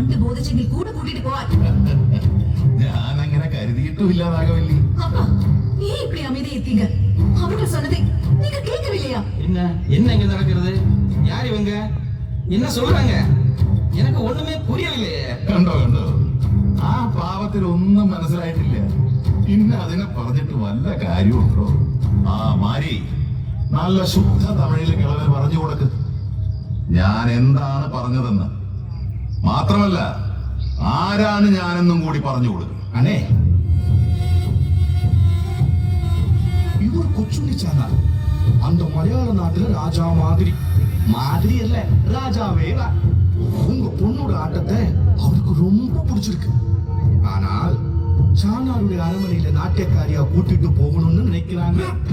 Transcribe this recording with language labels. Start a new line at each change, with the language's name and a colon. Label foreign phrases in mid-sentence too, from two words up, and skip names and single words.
Malayalam: ചോദിച്ചെങ്കിൽ കൂടെ കൂട്ടിട്ട് പോവാൻ. ഞാൻ അങ്ങനെ கருதிയിട്ടുമില്ല நாகவல்லி.
Tamil: அப்பா ஏன் இப்படி அமைதியாயிட்டீங்க? அவர்கள் சொன்னதை நீங்க கேட்கவில்லையா? என்ன இங்க நடக்கிறது? யார் இவங்க? என்ன சொல்றாங்க? எனக்கு ஒண்ணுமே புரியவில்லையே.
Malayalam: കണ്ടോ ആ പാവത്തിന് ഒന്നും മനസ്സിലായിട്ടില്ല. പിന്നെ അതിനെ പറഞ്ഞിട്ട് വല്ല കാര്യമുണ്ടോ? ആ മാരി നല്ല ശുദ്ധ തമിഴിൽ കിളവൻ പറഞ്ഞു കൊടുക്ക് ഞാൻ എന്താണ് പറഞ്ഞതെന്ന്. മാത്രമല്ല ആരാണ് ഞാനെന്നും കൂടി പറഞ്ഞു കൊടുക്കും.
Tamil: அண்ணே, இது ஒரு கொச்சுண்டி சேனல். அந்த மலையாள நாட்டுல ராஜா மாதிரி அல்ல, ராஜாவே தான். உங்க பொண்ணோட ஆட்டத்தை அவருக்கு ரொம்ப பிடிச்சிருக்கு. ஆனால் சாணாருடைய அரண்மனையில நாட்டியக்காரியா கூட்டிட்டு போகணும்னு நினைக்கிறாங்க.